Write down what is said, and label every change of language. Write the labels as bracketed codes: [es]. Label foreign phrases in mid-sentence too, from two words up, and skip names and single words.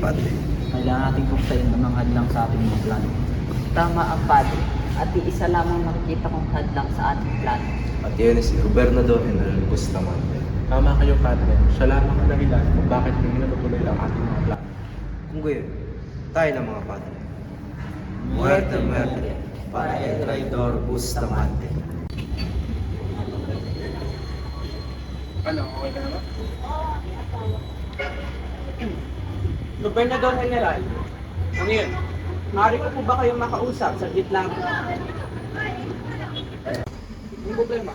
[tl] Kailangan natin kuktayin ang mga hadlang sa ating mga plano Tama ang padre, at iisa lamang nakikita kong hadlang sa ating plano. At yun si Gobernador General Bustamante. Tama kayo, Padre. Siya lamang ang dahilan kung bakit hindi natutuloy ang ating mga plano. Kung gayon, tayo ng mga padre. [es] Muerte, muerte, para el traidor Bustamante. [tl] Ano, okay ka naman? Gobernador General, ano yun? Maaari ko po ba kayong makausap? Saglit lang. Yung problema.